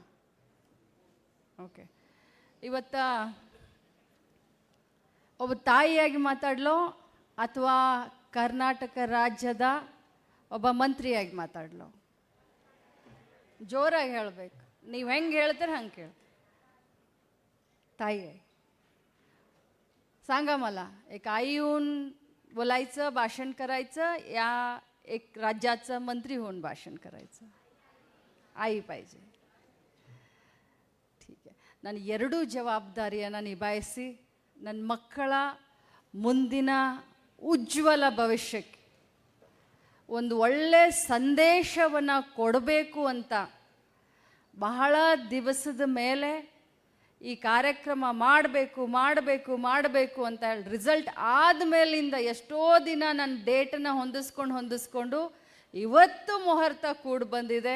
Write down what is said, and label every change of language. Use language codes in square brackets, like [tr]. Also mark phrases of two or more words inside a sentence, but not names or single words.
[kn] ಓಕೆ, ಇವತ್ತ ಒಬ್ಬ ತಾಯಿಯಾಗಿ ಮಾತಾಡ್ಲೋ ಅಥವಾ ಕರ್ನಾಟಕ ರಾಜ್ಯದ ಒಬ್ಬ ಮಂತ್ರಿಯಾಗಿ ಮಾತಾಡ್ಲೋ? ಜೋರಾಗಿ ಹೇಳಬೇಕು. ನೀವು ಹೆಂಗೆ ಹೇಳ್ತೀರ हंगे ಕೇಳಿ. [mr] ताई आहे, सांगा मला. एक आई होऊन बोलायचं, भाषण करायचं, या एक राज्याचं मंत्री होऊन भाषण करायचं. आई पाहिजे. ठीक आहे, [kn] ನಾನು ಎರಡೂ ಜವಾಬ್ದಾರಿಯನ್ನು ನಿಭಾಯಿಸಿ ನನ್ನ ಮಕ್ಕಳ ಮುಂದಿನ ಉಜ್ವಲ ಭವಿಷ್ಯಕ್ಕೆ ಒಂದು ಒಳ್ಳೆ ಸಂದೇಶವನ್ನು ಕೊಡಬೇಕು ಅಂತ ಬಹಳ ದಿವಸದ ಮೇಲೆ ಈ ಕಾರ್ಯಕ್ರಮ ಮಾಡಬೇಕು ಅಂತ ಹೇಳಿ ರಿಸಲ್ಟ್ ಆದಮೇಲಿಂದ ಎಷ್ಟೋ ದಿನ ನನ್ನ ಡೇಟನ್ನು ಹೊಂದಿಸ್ಕೊಂಡು ಇವತ್ತು ಮುಹೂರ್ತ ಕೂಡಿ ಬಂದಿದೆ.